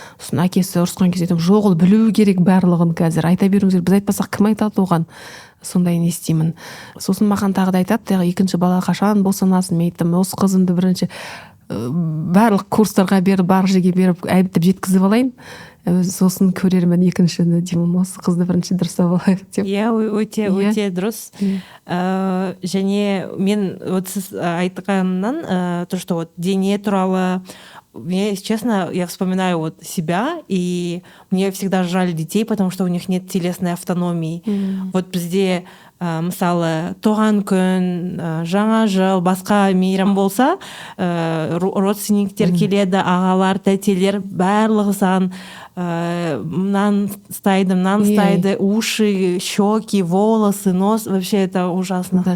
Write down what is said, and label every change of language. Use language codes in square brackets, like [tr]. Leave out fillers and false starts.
[kk] Сосын әкесі ұрысқан кезде айтамын, жоқ, ол білу керек барлығын, қазір айта беруіңіз керек, біз айтпасақ кім айтады оған, сондай не істеймін. Сосын маған тағы да айтады, екінші бала қашан босанасың, мен айттым, осы қызымды бірінші барлық курстарға беріп, барлық жерге беріп әйтіп жеткізіп алайын, сосын көрермін екіншіні деймін, осы қызды бірінші дұрыстап алайық деп. Иә, өте дұрыс. Және мен сіз айтқаннан, [ru] то, что [kk] дене туралы, [ru] мне, если честно, я вспоминаю себя, и мне всегда жаль детей, потому что у них нет телесной автономии. [kk] Бізде мысалы туған күн, жаңа жыл, басқа мейрам болса, родственниктер келеді, ағалар, тәтелер, барлығы саған мынаны стайды, [ru] уши, щеки, волосы, нос, вообще это ужасно.